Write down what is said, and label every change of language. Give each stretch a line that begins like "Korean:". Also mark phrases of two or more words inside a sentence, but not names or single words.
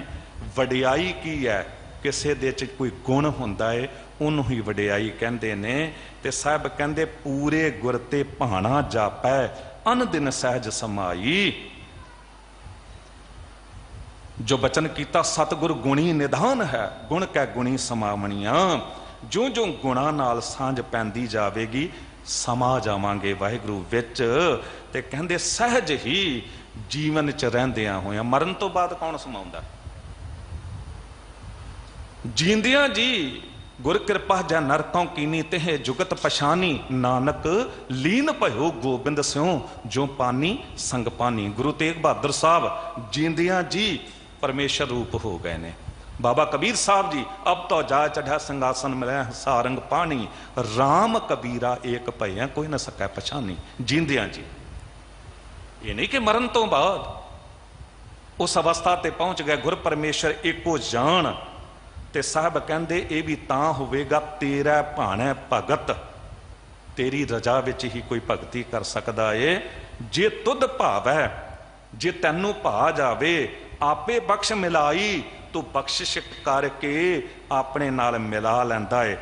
Punjabi: ਵਡਿਆਈ ਕੀ ਹੈ? ਕਿਸੇ ਦੇ ਚ ਕੋਈ ਗੁਣ ਹੁੰਦਾ ਹੈ ਉਨ੍ਹੋਂ ਹੀ ਵਡਿਆਈ ਕਹਿੰਦੇ ਨੇ। ਤੇ ਸਾਹਬ ਕਹਿੰਦੇ ਪੂਰੇ ਗੁਰ ਤੇ ਭਾਣਾ ਜਾਪੈ, ਅਨ ਦਿਨ ਸਹਜ ਸਮਾਈ। ਜੋ ਬਚਨ ਕੀਤਾ ਸਤਗੁਰ ਗੁਣੀ ਨਿਧਾਨ ਹੈ, ਗੁਣ ਕੈ ਗੁਣੀ ਸਮਾਵਣੀਆਂ। ਜੋ ਜੋ ਗੁਣਾ ਨਾਲ ਸਾਂਝ ਪੈਂਦੀ ਜਾਵੇਗੀ ਸਮਾ ਜਾਵਾਂਗੇ ਵਾਹਿਗੁਰੂ ਵਿਚ। ਤੇ ਕਹਿੰਦੇ ਸਹਜ ਹੀ ਜੀਵਨ ਚ ਰਹਿੰਦਿਆਂ ਹੋਇਆ, ਮਰਣ ਤੋਂ ਬਾਅਦ ਕੌਣ ਸਮਾਉਂਦਾ? ਜੀਂਦਿਆਂ ਜੀ ਗੁਰ ਕ੍ਰਿਪਾ ਜੈ ਨਰ ਤੋਂ ਕੀਨੀ, ਤੇਹ ਜੁਗਤ ਪਛਾਨੀ। ਨਾਨਕ ਲੀਨ ਭਯੋ ਗੋਬਿੰਦ ਸਿਉਂ, ਜੋ ਪਾਨੀ ਸੰਗ ਪਾਨੀ। ਗੁਰੂ ਤੇਗ ਬਹਾਦਰ ਸਾਹਬ ਜੀਂਦਿਆਂ ਜੀ ਪਰਮੇਸ਼ਵਰ ਰੂਪ ਹੋ ਗਏ ਨੇ। ਬਾਬਾ ਕਬੀਰ ਸਾਹਬ ਜੀ ਅਬ ਤੋ ਜਾ ਚੜ੍ਹਾ ਸੰਗਾਸਨ ਮਿਲੈ ਸਾਰੰਗ ਪਾਨੀ। ਰਾਮ ਕਬੀਰਾ ਏਕ ਭਯ ਕੋਈ ਨ ਸਕੈ ਪਛਾਨੀ। ਜੀਂਦਿਆਂ ਜੀ, ਯੇ ਨਹੀਂ ਕਿ ਮਰਣ ਤੋਂ ਬਾਅਦ ਉਸ ਅਵਸਥਾ ਤੇ ਪਹੁੰਚ ਗਏ ਗੁਰ ਪਰਮੇਸ਼ਵਰ ਏਕੋ ਜਾਨ। ਤੇ ਸਾਹਬ ਕਹਿੰਦੇ ਯੇ ਭੀ ਤਾਂ ਹੋਵੇਗਾ ਤੇਰਾ ਭਾਣੈ ਭਗਤ। ਤੇਰੀ ਰਜ਼ਾ ਵਿਚ ਹੀ ਕੋਈ ਭਗਤੀ ਕਰ ਸਕਦਾ ਹੈ ਜੇ ਤੁਧ ਭਾਵੈ। ਜੇ ਤੈਨੂੰ ਭਾ ਜਾਵੇ ਆਪੇ ਬਖ਼ਸ਼ ਮਿਲਾਈ, ਤੋ ਬਖ਼ਸ਼ਿਸ਼ ਕਰਕੇ ਅਪਣੇ ਨਾਲ ਮਿਲਾ ਲੈਂਦਾ ਹੈ।